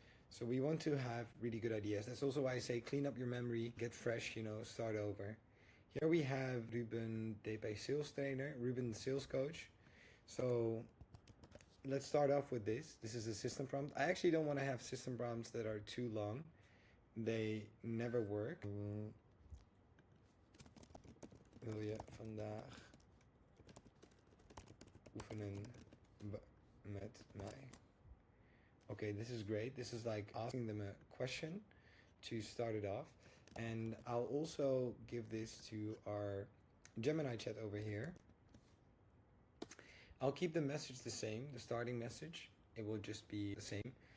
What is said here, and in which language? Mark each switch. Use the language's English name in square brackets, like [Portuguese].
[English] So we want to have really good ideas. That's also why I say clean up your memory, get fresh, start over. Here we have Ruben DP sales trainer, Ruben sales coach. So let's start off with this. This is a system prompt. I actually don't want to have system prompts that are too long. They never work. [Dutch] Wil je vandaag oefenen met mij? [English] Okay, this is great. This is like asking them a question to start it off. And I'll also give this to our Gemini chat over here. I'll keep the message the same, the starting message. It will just be the same.